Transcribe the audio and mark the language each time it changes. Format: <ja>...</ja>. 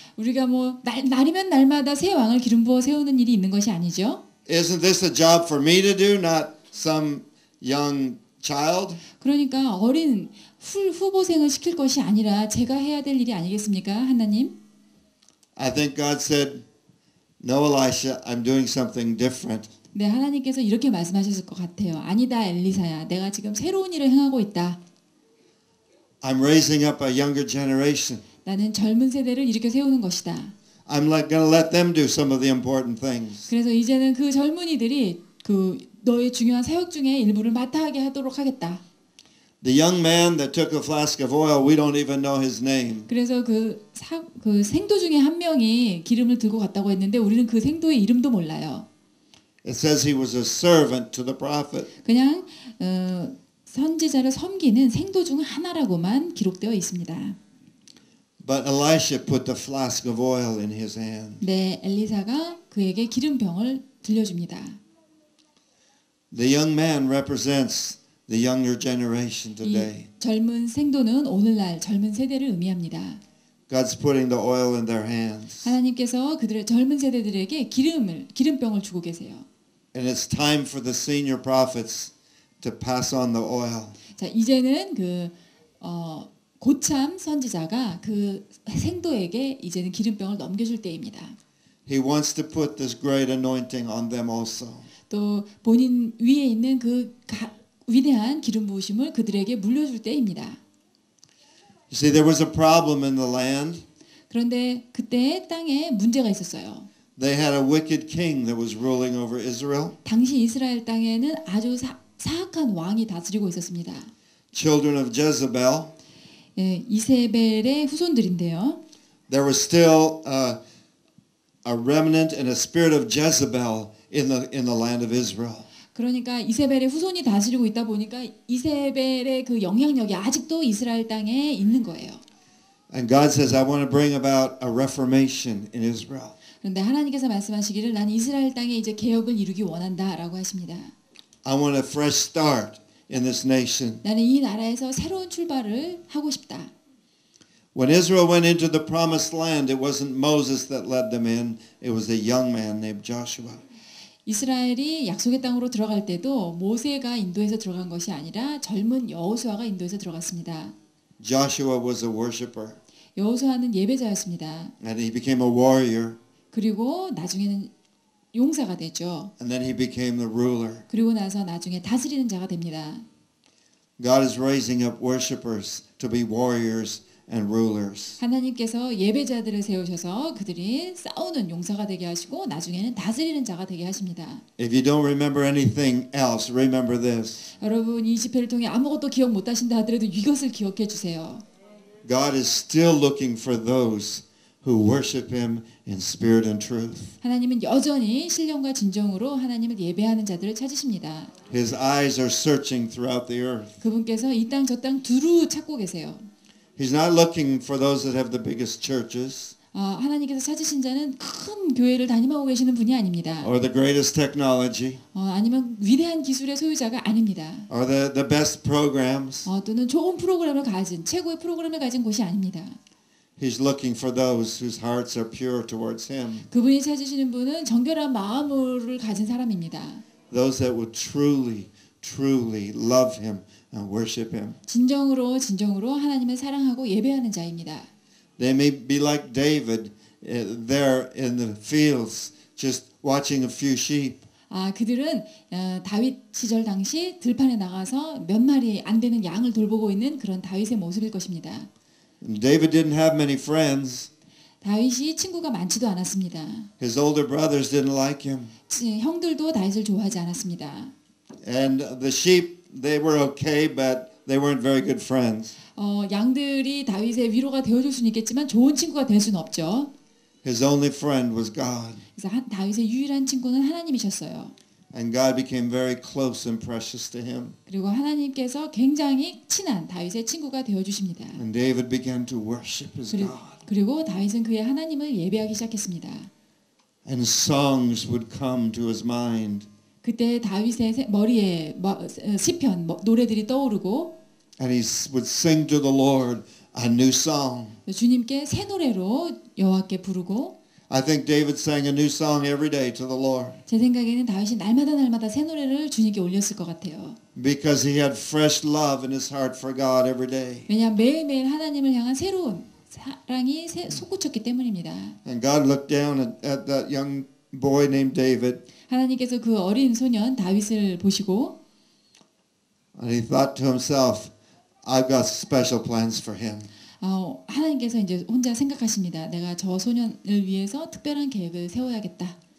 <ko>우리가 뭐 날이면 날마다 새 왕을 기름 부어 세우는 일이 있는 것이 아니죠.</ko> <en>Isn't this a job for me to do, not some young child?</en> <ko>그러니까 어린 후보생을 시킬 것이 아니라 제가 해야 될 일이 아니겠습니까, 하나님?</ko> <en>I think God said, No, Elisha, I'm doing something different.</en> <ko>네, 하나님께서 이렇게 말씀하셨을 것 같아요. 아니다, 엘리사야. 내가 지금 새로운 일을 행하고 있다.</ko> <en>I'm raising up a younger generation.</en> <ko>나는 젊은 세대를 일으켜 세우는 것이다.</ko> <en>I'm going to let them do some of the important things.</en> <ko>그래서 이제는 그 젊은이들이 그 너의 중요한 사역 중에 일부를 맡아하게 하도록 하겠다.</ko> <en>The young man that took a flask of oil, we don't even know his name.</en> <ko>그래서 그 생도 중에 한 명이 기름을 들고 갔다고 했는데 우리는 그 생도의 이름도 몰라요.</ko> <en>It says he was a servant to the prophet.</en> <ko>그냥 선지자를 섬기는 생도 중 하나라고만 기록되어 있습니다.</ko> <en>But Elisha put the flask of oil in his hand.</en> <ko>네, 엘리사가 그에게 기름병을 들려줍니다.</ko> <en>The young man represents the younger generation</en> <ko>이</ko> <en>today.</en> <ko>젊은 생도는 오늘날 젊은 세대를 의미합니다.</ko> <en>God's putting the oil in their hands.</en> <ko>하나님께서 그들의 젊은 세대들에게 기름병을 주고 계세요.</ko> <en>And it's time for the senior prophets to pass on the oil.</en> <ko>자, 이제는 고참 선지자가 그 생도에게 이제는 기름병을 넘겨줄 때입니다.</ko> <en>He wants to put this great anointing on them also.</en> <ko>또 본인 위에 있는 그 위대한 기름 부으심을 그들에게 물려줄 때입니다.</ko> <en>You see, there was a problem in the land.</en> <ko>그런데 그때 땅에 문제가 있었어요.</ko> <en>They had a wicked king that was ruling over Israel.</en> <ko>당시 이스라엘 땅에는 아주 사악한 왕이 다스리고 있었습니다.</ko> <en>Children of Jezebel.</en> <ko>예, 이세벨의 후손들인데요.</ko> <en>There was still a remnant and a spirit of Jezebel in the land of Israel.</en> <ko>그러니까 이세벨의 후손이 다스리고 있다 보니까 이세벨의 그 영향력이 아직도 이스라엘 땅에 있는 거예요.</ko> <en>And God says, I want to bring about a reformation in Israel.</en> <ko>그런데 하나님께서 말씀하시기를 난 이스라엘 땅에 이제 개혁을 이루기 원한다라고 하십니다.</ko> <en>I want a fresh start in this nation.</en> <ko>나는 이 나라에서 새로운 출발을 하고 싶다.</ko> <en>When Israel went into the promised land, it wasn't Moses that led them in. It was a young man named Joshua.</en> <ko>이스라엘이 약속의 땅으로 들어갈 때도 모세가 인도해서 들어간 것이 아니라 젊은 여호수아가 인도해서 들어갔습니다.</ko> <en>Joshua was a worshiper.</en> <ko>여호수아는 예배자였습니다.</ko> <en>And he became a warrior.</en> <ko>그리고 나중에는 용사가 되죠.</ko> <en>And then he became the ruler.</en> <ko>그리고 나서 나중에 다스리는 자가 됩니다.</ko> <en>God is raising up worshipers to be warriors and rulers.</en> <ko>하나님께서 예배자들을 세우셔서 그들이 싸우는 용사가 되게 하시고 나중에는 다스리는 자가 되게 하십니다.</ko> <en>If you don't remember anything else, remember this.</en> <ko>여러분 이 집회를 통해 아무것도 기억 못 하신다 하더라도 이것을 기억해 주세요.</ko> <en>God is still looking for those who worship him in spirit and truth.</en> <ko>하나님은 여전히 신령과 진정으로 하나님을 예배하는 자들을 찾으십니다.</ko> <en>His eyes are searching throughout the earth.</en> <ko>그분께서 이 땅 저 땅 두루 찾고 계세요.</ko> <en>He's not looking for those that have the biggest churches</en> <ko>하나님께서 찾으신 자는 큰 교회를 담임하고 계시는 분이 아닙니다.</ko> <en>or the greatest technology</en> <ko>아니면 위대한 기술의 소유자가 아닙니다.</ko> <en>or the best programs.</en> <ko>또는 좋은 프로그램을 가진 최고의 프로그램을 가진 곳이 아닙니다.</ko> <en>He's looking for those whose hearts are pure towards him.</en> <ko>그분이 찾으시는 분은 정결한 마음을 가진 사람입니다.</ko> <en>Those that would truly love him and worship him.</en> <ko>진정으로 하나님을 사랑하고 예배하는 자입니다.</ko> <en>They may be like David there in the fields just watching a few sheep.</en> <ko>그들은 다윗 시절 당시 들판에 나가서 몇 마리 안 되는 양을 돌보고 있는 그런 다윗의 모습일 것입니다.</ko> <en>David didn't have many friends.</en> <ko>다윗이 친구가 많지도 않았습니다.</ko> <en>His older brothers didn't like him.</en> <ko>형들도 다윗을 좋아하지 않았습니다.</ko> <en>And the sheep, they were okay, but they weren't very good friends.</en> <ko>양들이 다윗의 위로가 되어줄 수는 있겠지만 좋은 친구가 될 수는 없죠.</ko> <en>His only friend was God.</en> <ko>그래서 다윗의 유일한 친구는 하나님이셨어요.</ko> <en>And God became very close and precious to him.</en> <ko>그리고 하나님께서 굉장히 친한 다윗의 친구가 되어주십니다.</ko> <en>And David began to worship his God.</en> <ko>그리고 다윗은 그의 하나님을 예배하기 시작했습니다.</ko> <en>And songs would come to his mind.</en> <ko>그때 다윗의 머리에 시편 노래들이 떠오르고</ko> <en>And he would sing to the Lord a new song.</en> <ko>주님께 새 노래로 여호와께 부르고</ko> <en>I think David sang a new song every day to the Lord.</en> <ko>제 생각에는 다윗이 날마다 새 노래를 주님께 올렸을 것 같아요.</ko> <en>Because he had fresh love in his heart for God every day.</en> <ko>왜냐하면 매일매일 하나님을 향한 새로운 사랑이 솟구쳤기 때문입니다.</ko> <en>And God looked down at that young boy named David.</en> <ko>하나님께서 그 어린 소년 다윗을 보시고</ko> <en>And he thought to himself, I've got special plans for him.</en> <ko>하나님께서 이제 혼자 생각하십니다. 내가 저 소년을 위해서 특별한 계획을 세워야겠다.</ko>